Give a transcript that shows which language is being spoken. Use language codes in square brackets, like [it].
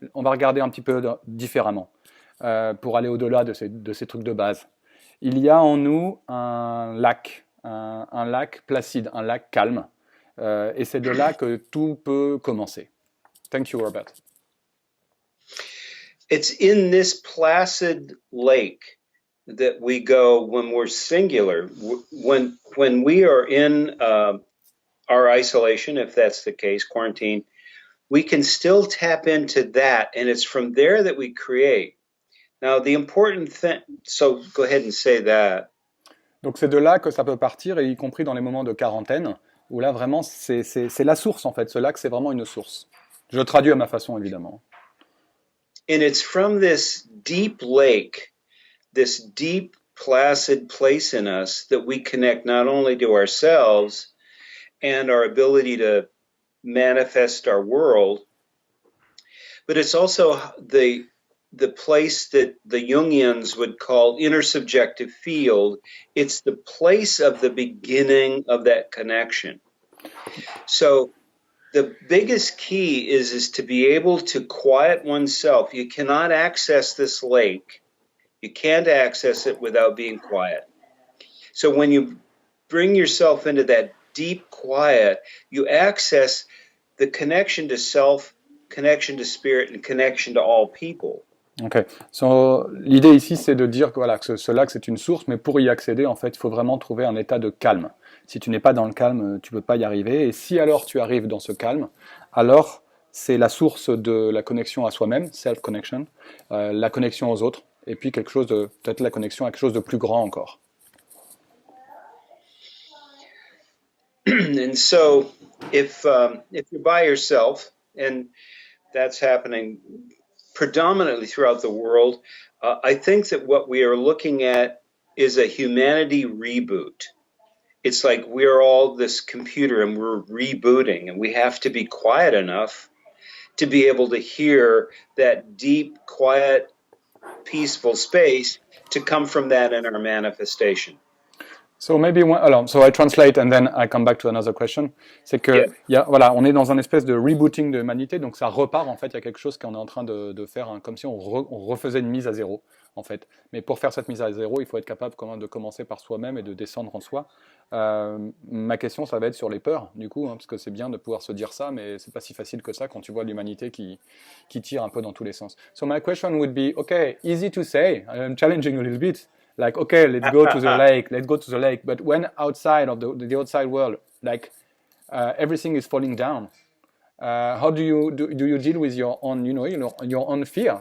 [fr] On va regarder un petit peu différemment pour aller au-delà de ces trucs de base. Il y a en nous un lac placide, un lac calme, et c'est de là que tout peut commencer. [en] Thank you, Robert. It's in this placid lake that we go when we're singular. When we are in our isolation, if that's the case, quarantine, we can still tap into that, and it's from there that we create. Now, the important thing, so go ahead and say that. [fr] Donc c'est de là que ça peut partir, et y compris dans les moments de quarantaine, où là vraiment c'est la source en fait. Ce lac c'est vraiment une source. Je le traduis à ma façon évidemment. [en] And it's from this deep lake, this deep placid place in us that we connect not only to ourselves and our ability to manifest our world, but it's also the place that the Jungians would call intersubjective field. It's the place of the beginning of that connection. So the biggest key is to be able to quiet oneself. You cannot access this lake. You can't access it without being quiet. So when you bring yourself into that deep quiet, you access the connection to self, connection to spirit, and connection to all people. Ok. [fr] So, l'idée ici, c'est de dire que, voilà, que ce lac, c'est une source, mais pour y accéder, en fait, il faut vraiment trouver un état de calme. Si tu n'es pas dans le calme, tu ne peux pas y arriver. Et si alors tu arrives dans ce calme, alors c'est la source de la connexion à soi-même, self-connection, la connexion aux autres, et puis peut-être la connexion à quelque chose de plus grand encore. [en] And so, if you're by yourself, and that's happening predominantly throughout the world, I think that what we are looking at is a humanity reboot. It's like we're all this computer and we're rebooting, and we have to be quiet enough to be able to hear that deep, quiet, peaceful space to come from that in our manifestation. So maybe so I translate and then I come back to another question. [fr] C'est que voilà, on est dans un espèce de rebooting de l'humanité, donc ça repart en fait. Il y a quelque chose qu'on est en train de faire, hein, comme si on refaisait une mise à zéro en fait. Mais pour faire cette mise à zéro, il faut être capable quand même de commencer par soi-même et de descendre en soi. Ma question, ça va être sur les peurs, du coup, hein, parce que c'est bien de pouvoir se dire ça, mais c'est pas si facile que ça quand tu vois l'humanité qui tire un peu dans tous les sens. [en] So my question would be, okay, easy to say, I'm challenging a little bit. Like, okay, let's go to the lake. But when outside of the outside world, like everything is falling down, how do you deal with your own, your own fear?